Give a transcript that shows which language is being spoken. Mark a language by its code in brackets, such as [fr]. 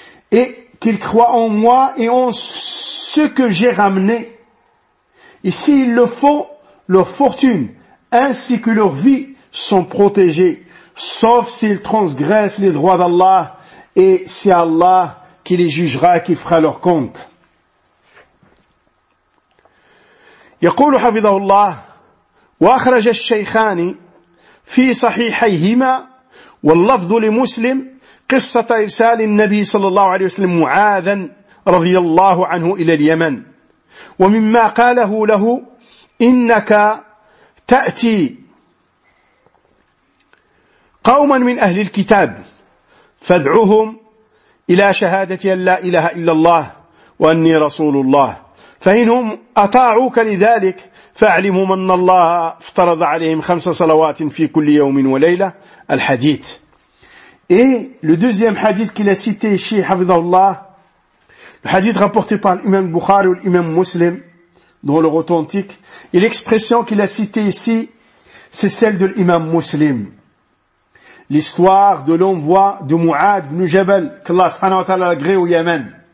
[fr] Et qu'ils croient en moi et en ce que j'ai ramené. Et s'il le faut, leur fortune ainsi que leur vie sont protégées. Sauf s'ils transgressent les droits d'Allah, et c'est Allah qui les jugera et qui fera leur compte. [ar] يقول حفظه الله وأخرج الشيخان في صحيحيهما واللفظ لمسلم قصة إرسال النبي صلى الله عليه وسلم معاذا رضي الله عنه إلى اليمن ومما قاله له إنك تأتي قوما من أهل الكتاب فادعوهم إلى شهادة أن لا إله إلا الله وأني رسول الله فإنهم أطاعوك لذلك فاعلموا أن الله افترض عليهم خمس صلوات في كل يوم وليلة الحديث. [fr] Et le deuxième hadith qu'il a cité ici, حفظه الله, le hadith rapporté par l'imam Bukhari ou l'imam Muslim dans leur authentique, et l'expression qu'il a cité ici, c'est celle de l'imam Muslim. L'histoire de l'envoi de Mu'ad ibn Jabal, qu'Allah subhanahu wa ta'ala agrée au Yémen.